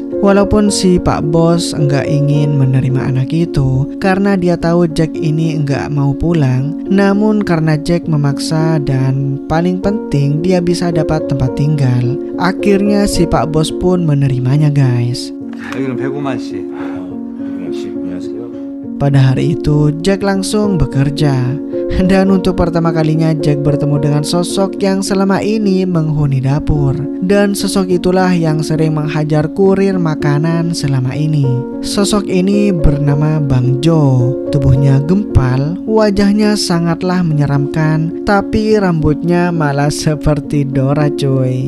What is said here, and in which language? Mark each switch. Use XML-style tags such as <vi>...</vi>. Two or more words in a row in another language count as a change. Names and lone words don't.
<id>Walaupun si Pak Bos enggak ingin menerima anak itu karena dia tahu Jack ini enggak mau pulang. Namun karena Jack memaksa dan paling penting dia bisa dapat tempat tinggal, akhirnya si Pak Bos pun menerimanya guys.</id> <ko>여기는 105만 씨. 105만 씨, 안녕하세요.</ko> <id>Pada hari itu Jack langsung bekerja. Dan untuk pertama kalinya Jack bertemu dengan sosok yang selama ini menghuni dapur. Dan sosok itulah yang sering menghajar kurir makanan selama ini. Sosok ini bernama Bang Jo. Tubuhnya gempal, wajahnya sangatlah menyeramkan, tapi rambutnya malah seperti Dora cuy.</id>